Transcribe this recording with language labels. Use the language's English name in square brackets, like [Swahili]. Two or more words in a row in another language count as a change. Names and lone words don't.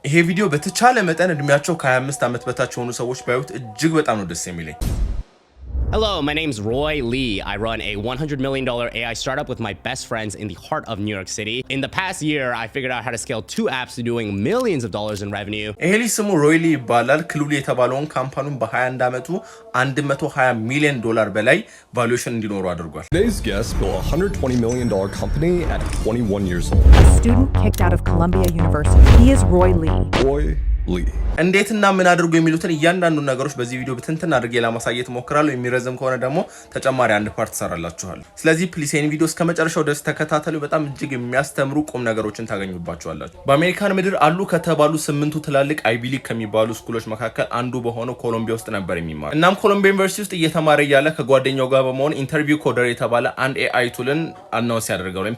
[Amharic] ይሄ ቪዲዮ በተቻለ መጠን እድሜያቸው ከ25 ዓመት በታች የሆኑ ሰዎች ባዩት እጅግ በጣም ነው ደስ የሚለኝ። [English] Hello, my name's Roy Lee. I run a $100 million AI startup with my best friends in the heart of New York City. In the past year, I figured out how to scale 2 apps to doing millions of dollars in revenue. [Amharic] ይሄ ልጅ ስሙ ሮይ ሊ ይባላል። ክሉሊ የተባለውን ካምፓኒውን በ21 ዓመቱ $120 ሚሊዮን በላይ ቫሉዌሽን እንዲኖሩ አድርጓል። [English] Today's guest built a $120 million company at 21 years old. A student kicked out of Columbia University. He is Roy Lee. Roy Lee. [Amharic] እንዴትና ምን አድርጎ የሚሉትን እያንዳንዱ ነገሮች በዚህ ቪዲዮ በትንትን አድርጌ ለማሳየት ሞክራለሁ። የሚረዘም ከሆነ ደግሞ ተጨማሪ አንድ ፓርት ሰራላችኋለሁ። ስለዚህ ፕሊስ ይሄን ቪዲዮ እስከመጨረሻው ድረስ ተከታተሉ። በጣም እጅግ የሚያስተምሩ ቁም ነገሮችን ታገኙባችኋላችሁ። በአሜሪካን ምድር አሉ ከተባሉ 8ቱ ትላልቅ አይቪ ሊግ ከሚባሉ ስኩሎች መካከል አንዱ በሆነው ኮሎምቢያ ውስጥ ነበር የሚማር። እናም ኮሎምቢያ ዩኒቨርሲቲ ውስጥ እየተማረ ያለ ከጓደኛው ጋር በመሆን ኢንተርቪው ኮደር የተባለ አንድ [English] AI tool [Amharic] አናውንስ ያደርጋል ወይም